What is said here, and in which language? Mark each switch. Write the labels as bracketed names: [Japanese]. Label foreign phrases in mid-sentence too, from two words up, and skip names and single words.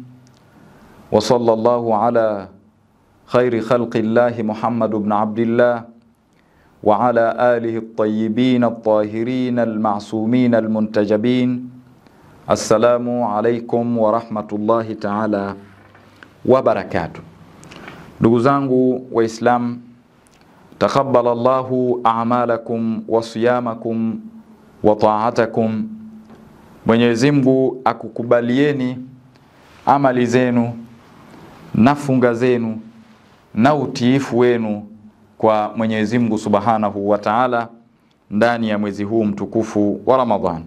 [Arabic] وصلى الله على خير خلق الله محمد بن عبد الله وعلى آله الطيبين الطاهرين المعصومين المنتجبين. السلام عليكم ورحمة الله تعالى وبركاته. [Swahili] ndugu zangu Waislamu, [Arabic] تقبل الله أعمالكم وصيامكم وطاعاتكم. [Swahili] Mwenyezi Mungu akukubalieni amali zenu na funga zenu na utiifu wenu kwa Mwenyezi Mungu [Arabic] سبحانه وتعالى [Swahili] ndani ya mwezi huu mtukufu wa Ramadhan.